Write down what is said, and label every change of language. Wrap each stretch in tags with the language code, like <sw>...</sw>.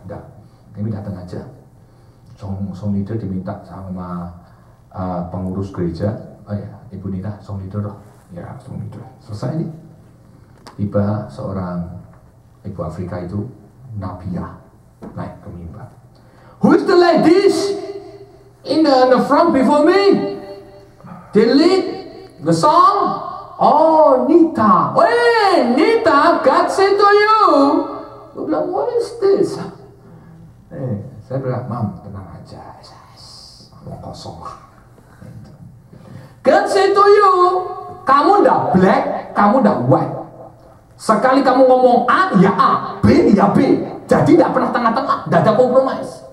<id>Enggak, kami datang aja. Song leader diminta sama pengurus gereja. Oh ya, Ibu Nina, song leader loh. Ya, song leader. Selesai nih. Tiba seorang Ibu Afrika itu, Nabiah, naik ke mimbar.</id> <en>Who is the ladies in the front before me? They lead the song. Oh, Nita. Hey, Nita, God said to you.</en> <id>Gue bilang,</id> <en>what is this?</en> <id>Saya bilang, Mam, tenang aja. Ngomong kosong lah.</id> <en>God said to you,</en> <id>kamu ndak</id> <en>black, kamu ndak white.</en> <id>Sekali kamu ngomong A, ya A, B, ya B. Jadi tidak pernah tengah-tengah, tidak ada kompromis.</id>